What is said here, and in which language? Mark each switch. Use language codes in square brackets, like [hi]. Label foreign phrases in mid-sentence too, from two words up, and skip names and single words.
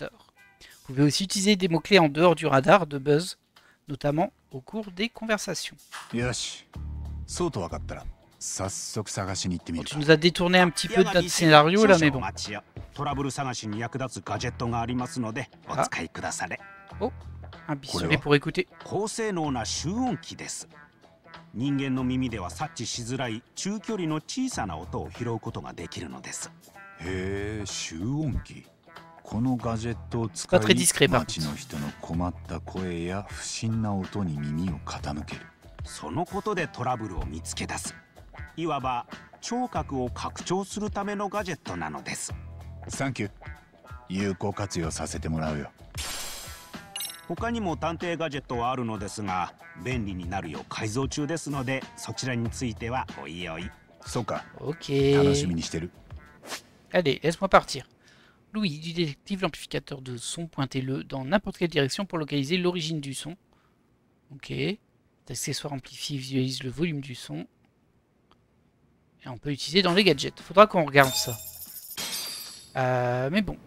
[fr] Vous pouvez aussi utiliser des mots-clés en dehors du radar de buzz, notamment au cours des conversations. Bon, tu nous as détourné un petit peu de notre scénario là, mais bon. Oh, un pistolet pour écouter. [ja] 人間の耳では察知しづらい中距離の小さな音を拾うことができるのです。へえ、集音機。このガジェットを使い、街の人の困った声や不審な音に耳を傾ける。そのことでトラブルを見つけ出す。いわば聴覚を拡張するためのガジェットなのです。サンキュー。有効活用させてもらうよ。他にも探偵ガジェットはあるのですが、便利になるよう改造中ですので、そちらについてはおいおい。そうか。 Ok. 楽しみにしてる。 [fr] Allez, laisse-moi partir. Louis, du détective l'amplificateur de son, pointez-le dans n'importe quelle direction pour localiser l'origine du son. Ok. L'accessoire amplifié visualise le volume du son. Et on peut l'utiliser dans les gadgets. Faudra qu'on regarde ça. Mais bon.